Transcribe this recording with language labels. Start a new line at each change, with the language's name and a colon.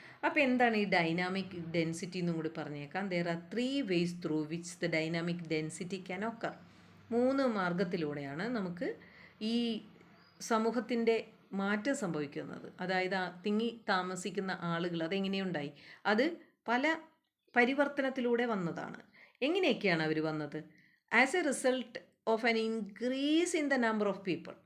Malayalam: അപ്പോൾ എന്താണ് ഈ ഡൈനാമിക് ഡെൻസിറ്റി എന്നും കൂടി പറഞ്ഞേക്കാം.
English: There are 3 ways through which the dynamic density can occur.
Malayalam: 3 മാർഗത്തിലൂടെയാണ് നമുക്ക് ഈ സമൂഹത്തിൻ്റെ മാറ്റം സംഭവിക്കുന്നത്. അതായത് തിങ്ങി താമസിക്കുന്ന ആളുകൾ അതെങ്ങനെയുണ്ടായി? അത് പല പരിവർത്തനത്തിലൂടെ വന്നതാണ്. എങ്ങനെയൊക്കെയാണ് അവർ വന്നത്?
English: As a result of an increase in the number of people.